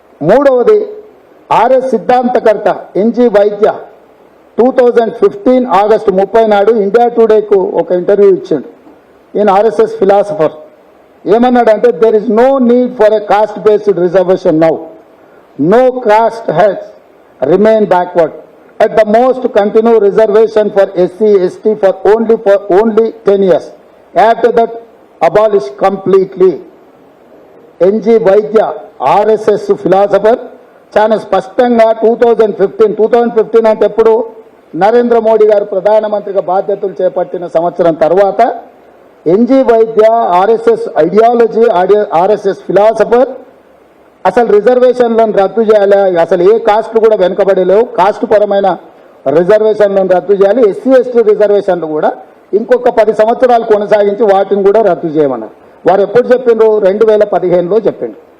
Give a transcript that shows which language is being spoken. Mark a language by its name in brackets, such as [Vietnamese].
[Telugu] 3వది RS సిద్ధాంతకర్త NG వైద్య 2015 August 30 నాడు India టుడేకు ఒక ఇంటర్వ్యూ ఇచ్చాడు. ఈయన ఆర్ఎస్ఎస్ ఫిలాసఫర్. ఏమన్నాడంటే, [English] There is no need for a caste based reservation now. No caste has remain backward. At the most, continue reservation for SC, ST for only 10 years. After that, abolish completely. [Telugu] NG Vaidya, RSS philosopher, చాలా స్పష్టంగా 2015 అంటే ఎప్పుడు నరేంద్ర మోడీ గారు ప్రధానమంత్రిగా బాధ్యతలు చేపట్టిన సంవత్సరం తర్వాత ఎన్జి వైద్య ఆర్ఎస్ఎస్ ఐడియాలజీ, ఆర్ఎస్ఎస్ ఫిలాసఫర్ అసలు రిజర్వేషన్లను రద్దు చేయాలి, అసలు ఏ కాస్ట్లు కూడా వెనుకబడలేవు, కాస్ట్ పరమైన రిజర్వేషన్లను రద్దు చేయాలి, ఎస్సీ ఎస్టీ రిజర్వేషన్లు కూడా ఇంకొక 10 సంవత్సరాలు కొనసాగించి వాటిని కూడా రద్దు చేయమన్నారు. వారు ఎప్పుడు చెప్పిండ్రు? 2015లో చెప్పిండ్రు.